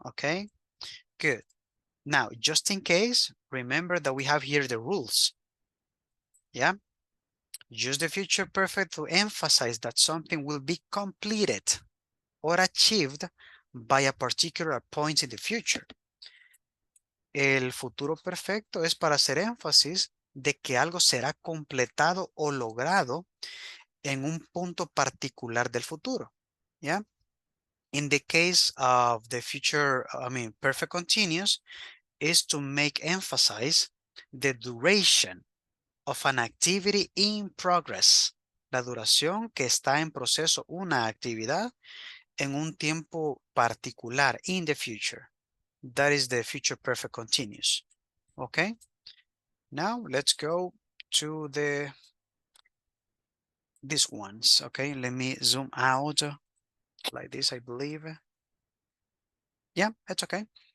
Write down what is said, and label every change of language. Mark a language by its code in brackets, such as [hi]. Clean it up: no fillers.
[en] Okay, good. Now, just in case, remember that we have here the rules. Yeah, use the future perfect to emphasize that something will be completed or achieved by a particular point in the future. [es] El futuro perfecto es para hacer énfasis de que algo será completado o logrado en un punto particular del futuro. [en] Yeah. In the case of the future, perfect continuous is to make emphasize the duration of an activity in progress. [es] La duración que está en proceso una actividad en un tiempo particular [en] in the future. That is the future perfect continuous. Okay. Now let's go to these ones. Okay. Let me zoom out like this, I believe. Yeah, it's okay.